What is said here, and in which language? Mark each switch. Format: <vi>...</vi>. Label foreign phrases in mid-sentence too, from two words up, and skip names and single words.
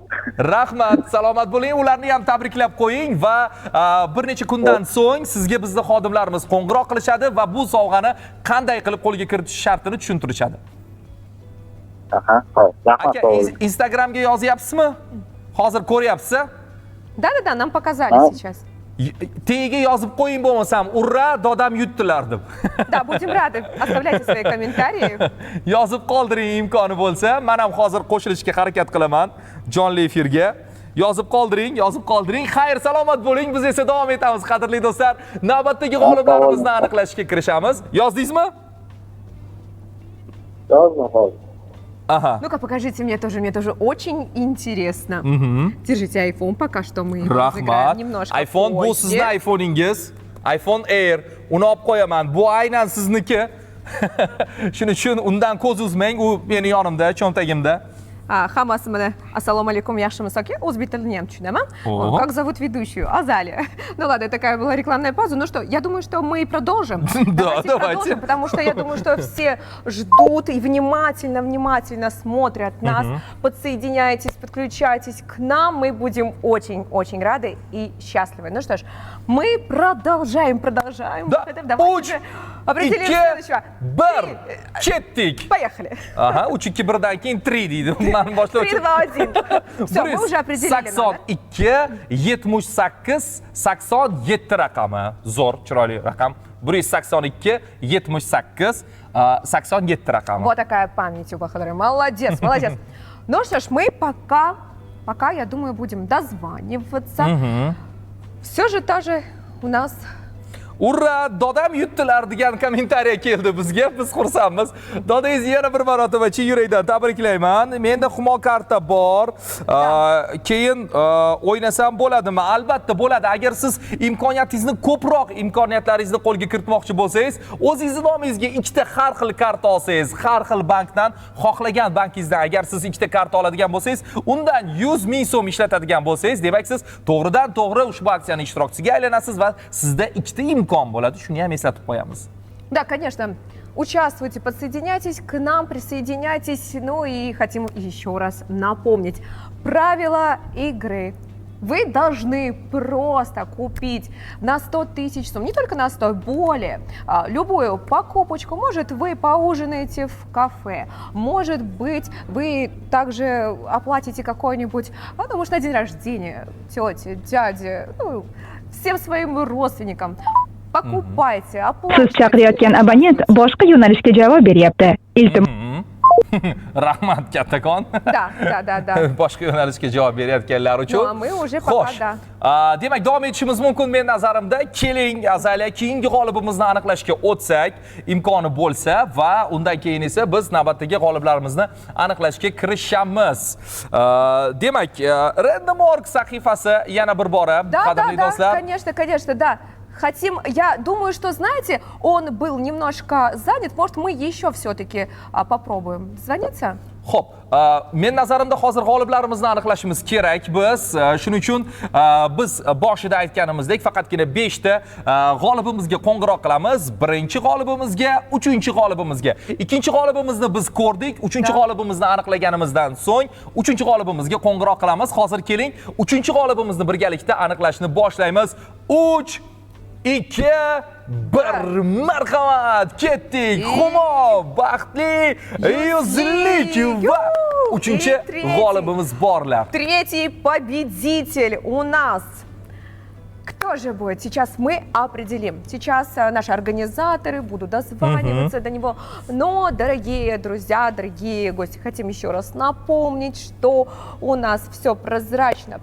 <uz>Rahmat, salomat bo'ling. Ularni ham tabriklab qo'ying va bir necha kundan so'ng sizga bizning xodimlarimiz qo'ng'iroq qilishadi va bu sovg'ani qanday qilib qo'lga kiritish shartini tushuntirishadi. Aha, xo'p. Rahmat. Aka, Instagramga yozyapsizmi? Hozir ko'ryapsiz?</uz> <ru>Да, нам показали сейчас.</ru> <uz>Tagiga yozib qo'ying bo'lmasam, urra, dodam yutdilar deb.</uz> <ru>Да, будем рады. Оставляйте свои комментарии.</ru> <uz>Yozib qoldiring imkoni bo'lsa. Men ham hozir qo'shilishga harakat qilaman jonli efirga. Yozib qoldiring. Xayr, salomat bo'ling. Biz esa davom etamiz, qadrli do'stlar. Navbatdagi g'oliblarimizni aniqlashga kirishamiz. Yozdingizmi? Yozdim hozir. Aha.</uz> <ru>Ну-ка, покажите мне тоже очень интересно. Держите iPhone, пока что мы разыграем</ru> <uz>Rahmat.</uz> <ru>немножко</ru> <uz>iPhone bu</uz> <ru>позже.</ru> <uz>sizni iPhone'ingiz. iPhone Air. Uni olib qo'yaman. Bu aynan sizniki. Shuning uchun undan ko'z uzmang. U meni yonimda, cho'ntagimda. Hammasi mana assalomu alaykum, yaxshimisiz aka? O'zbek tilini ham tushunaman.</uz> <ru>Ого. Как зовут ведущую? Азалия. Ну ладно, такая была рекламная пауза. Ну что, я думаю, что мы продолжим. Давайте. Продолжим, потому что я думаю, что все ждут и внимательно смотрят нас. Подсоединяйтесь, подключайтесь к нам. Мы будем очень рады и счастливы. Ну что ж, мы продолжаем. Да. Давайте уже определим следующего.</ru> <uz>Bir, ketdik.</uz> <ru>Поехали.</ru> <uz>Aha, 3 2 1dan keyin 3 deydi. Men boshlovchi. 3, 2, 1. Все, мы уже определили номер. 82 78 87 raqami. Zo'r, chiroyli raqam. 182 78 87 raqami.</uz> <ru>Вот такая память у Бахадара. Молодец. Ну что ж, мы пока, я думаю, будем дозваниваться. Все же тоже у нас...</ru> <uz>Urra, dodam yutdilar degan kommentariya keldi bizga. Biz xursandmiz. Dodangizni yana bir marotaba chin yurakdan tabriklayman. Menda Humo karta bor. Keyin o'ynasam bo'ladimi? Albatta bo'ladi. Agar siz imkoniyatingizni ko'proq imkoniyatlaringizni qo'lga kiritmoqchi bo'lsangiz, o'zingizning nomingizga ikkita har xil karta olsangiz, har xil bankdan, xohlagan bankingizdan agar siz ikkita karta oladigan bo'lsangiz, undan 100 ming so'm ishlatadigan bo'lsangiz, demak siz to'g'ridan to'g'ri ushbu aksiyaning ishtirokchisiga aylanasiz va sizda ikkita imkon bo'ladi. Shuni ham eslatib qo'yamiz.</uz> <ru>Да, конечно. Участвуйте, подсоединяйтесь к нам, присоединяйтесь. Ну и хотим еще раз напомнить правила игры. Вы должны просто купить на 100 тысяч сумм, не только на 100, более, любую покупочку. Может, вы поужинаете в кафе, может быть, вы также оплатите какой-нибудь, ну, может, на день рождения тете, дяде, ну, всем своим родственникам. Покупайте,</ru> <uz>Siz</uz> <ru>оплачивайте.</ru> <uz>chaqirayotgan abonent boshqa yo'nalishga javob beryapti. Iltimos Rahmat kattakon.</uz> <ru>Да.</ru> <uz>Boshqa yo'nalishga javob berayotganlar uchun.</uz> <ru>Ну, а мы уже пока,</ru> <uz>Xo'sh.</uz> <ru>да.</ru> <uz>Demak, davom etishimiz mumkin men nazarimda. Keling, Azaliya, keyingi g'olibimizni aniqlashga o'tsak, imkoni bo'lsa va undan keyin esa biz navbatdagi g'oliblarimizni aniqlashga kirishamiz. Demak, Random Org sahifasi yana bir bora, qadrli do'stlar.</uz> <ru>Конечно, да. Я думаю, что, знаете, он был немножко занят. Может, мы еще все-таки попробуем. Звоните?</ru> <uz>Xo'p, men nazarimda hozir g'oliblarimizni aniqlashimiz kerak biz. Shuning uchun biz boshida aytganimizdek faqatgina 5 ta g'olibimizga qo'ng'iroq qilamiz. Birinchi g'olibimizga, uchinchi g'olibimizga. Ikkinchi g'olibimizni biz ko'rdik. Uchinchi g'olibimizni aniqlaganimizdan so'ng uchinchi g'olibimizga qo'ng'iroq qilamiz. Hozir keling, uchinchi g'olibimizni birgalikda aniqlashni boshlaymiz. 3 2 1 marhamat ketdik. Humo baxtli yuzlik va uchinchi g'olibimiz borlar.</uz> <ru>Третий победитель у нас. Кто же будет? Сейчас мы определим. Сейчас наши организаторы будут дозваниваться до него. Но, дорогие друзья, дорогие гости, хотим еще раз напомнить, что у нас все прозрачно.</ru>